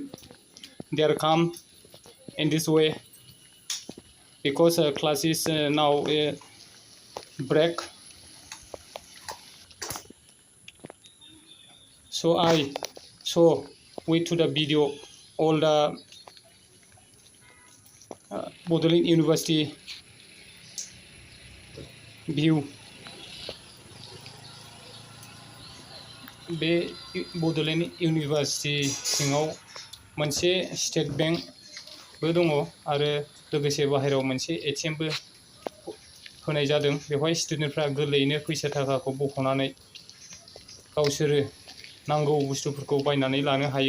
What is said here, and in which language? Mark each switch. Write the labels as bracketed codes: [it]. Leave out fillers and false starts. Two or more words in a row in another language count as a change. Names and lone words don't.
[en] They are come in this way because class is now break. So I show wait to the video all the Bodoland University view. [brx] बे बड'लेण्ड इउनिभारसिटि सिङाव मोनसे स्टेट बेंकबो दङ आरो लोगोसे बाहेरायाव मोनसे एटिएमबो होनाय जादों। बेवहाय स्टुडेन्टफ्रा गोरलैयैनो फैसा थाखाखौ बख'नानै गावसोरो नांगौ बुस्थुफोरखौ बायनानै लानो हायो।